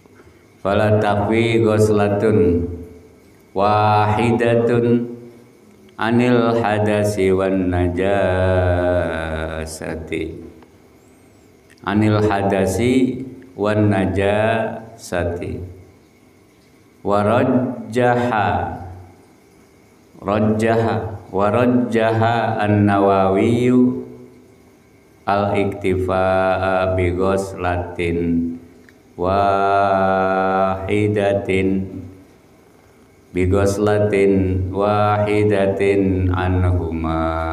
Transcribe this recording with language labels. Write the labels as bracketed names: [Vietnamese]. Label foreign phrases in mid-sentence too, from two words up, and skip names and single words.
[Arabic] فلا تكفي غسلة واحدة عن الحدث والنجاسة، عن الحدث والنجاسة. ورجح النووي الاكتفاء بغسلة واحدة عنهما.